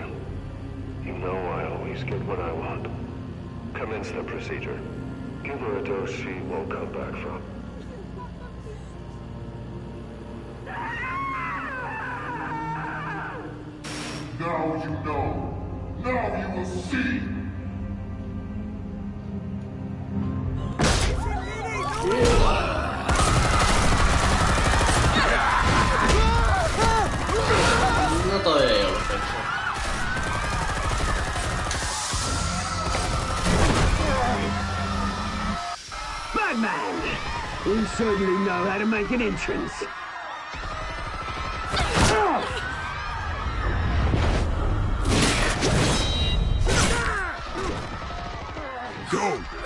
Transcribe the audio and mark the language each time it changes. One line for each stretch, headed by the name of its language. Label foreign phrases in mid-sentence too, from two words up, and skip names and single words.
English: You know I always get what I want. Commence the procedure. Give her a dose she won't come back from. Now you know. Now you will see.
Finnish: No toi ei ollut fiksu.
English: Batman! You certainly know how to make an entrance. Go!